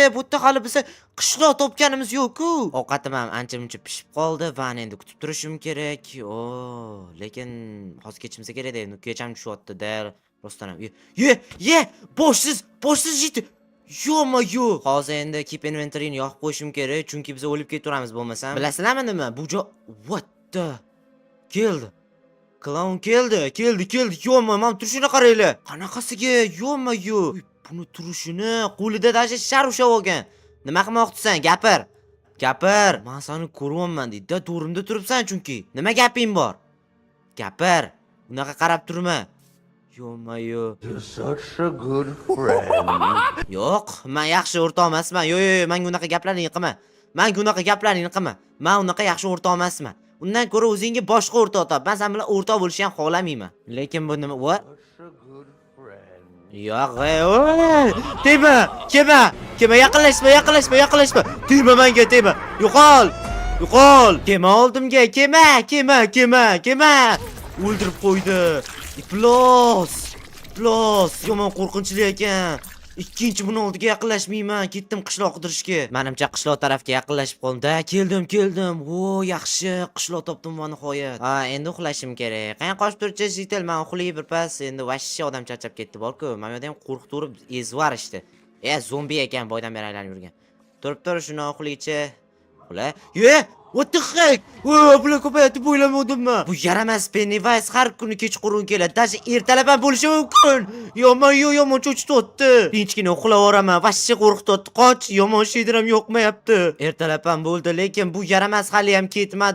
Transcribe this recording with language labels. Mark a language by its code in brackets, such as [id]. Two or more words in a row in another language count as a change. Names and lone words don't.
[uz] Bu yerda hali biz qishloq topganimiz yo'q-ku. Ovqatim ham ancha-muncha pishib qoldi va endi kutib turishim kerak. Lekin hozir ketishimiz kerak-da. Kecham tushyapti-da. Rostdan ham. Boshsiz jit. Yo-ma-yo. Hozir endi [en] keep inventory'ni [uz] yoqib qo'yishim kerak, chunki biz o'lib ketaveramiz bo'lmasam. Bilasizlarmi nima? Bu joy [en] what the [uz] keldi. Clown keldi. Yo-ma, men turishini qaranglar. Qanaqasiga? Yo-ma-yo. Buni turishini qo'lida dashi shar ushlab olgan. Nima qilmoqchisan? Gapir. Men seni ko'ryapman deydi. To'rimda turibsan chunki. Nima gaping bor? Gapir. Unaqa qarab turma. Yo-ma-yo. [en] You're such a good friend. [uz] Yo'q, men yaxshi o'rtoq emasman. Yo'q, menga unaqa gaplarni qilma. Men unaqa yaxshi o'rtoq emasman. Undan ko'ra o'zingga boshqa o'rtoq top. Men sen bilan o'rtoq bo'lishni ham xohlamayman. Lekin bu nima? [en] What? Such a good friend. [uz] Yo'q, tegma. Kema, yaqinlashma. Tegma menga, tegma. Yo'qol. Kema oldimga, kema. O'ldirib qo'ydi. Iflos. Yomon qo'rqinchli ekan. Ikkinchi buni oldiga yaqinlashmayman. Ketdim qishloq qidirishga. Menimcha qishloq tarafga yaqinlashib qoldim-da. Keldim. Yaxshi, qishloq topdim va nihoyat. Endi uxlashim kerak. Qani qochib turchi jitel, men uxlay birpas. Endi vashshi odam charchab ketdi bor-ku. Men yerda ham qo'rqitib ezvar ishdi. Zombi ekan, boydan beri aylanib yurgan. Turib shuni uxlaychi. Uxla. [en] What the heck? [uz] Bular ko'payadi deb o'ylamovdimmi? Bu yaramas Pennywise har kuni kechqurun keladi. Dashi ertalab ham bo'lishi mumkin. Yomon cho'chityapti. Tinchgina uxlayveraman. Vashshi qo'rqityapti. Qoch, yomon shaydir ham yo'qmayapti. Ertalab ham bo'ldi, lekin bu yaramas hali ham ketmadi.